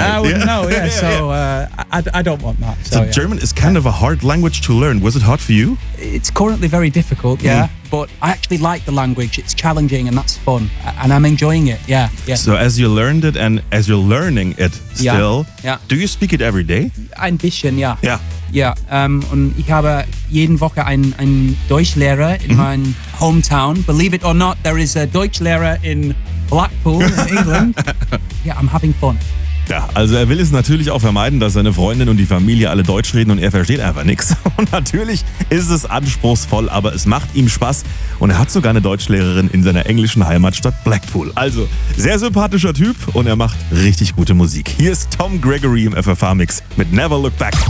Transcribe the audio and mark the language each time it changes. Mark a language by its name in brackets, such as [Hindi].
[English] I wouldn't know, yeah. So I don't want that. So German is kind of a hard language to learn. Was it hard for you? It's currently very difficult, yeah. But I actually like the language. It's challenging and that's fun. And I'm enjoying it, yeah. So as you learned it and as you're learning it still, do you speak it every day? [German] Ein bisschen, yeah. [English] Yeah. Yeah. [German] Und ich habe jeden Woche einen Deutschlehrer in mein hometown. [English] Believe it or not, there is a Deutschlehrer in Blackpool in England. Yeah, I'm having fun. [German] Ja, also er will es natürlich auch vermeiden, dass seine Freundin und die Familie alle Deutsch reden und er versteht einfach nichts. Und natürlich ist es anspruchsvoll, aber es macht ihm Spaß und er hat sogar eine Deutschlehrerin in seiner englischen Heimatstadt Blackpool. Also, sehr sympathischer Typ und er macht richtig gute Musik. Hier ist Tom Gregory im FFH-Mix mit Never Look Back.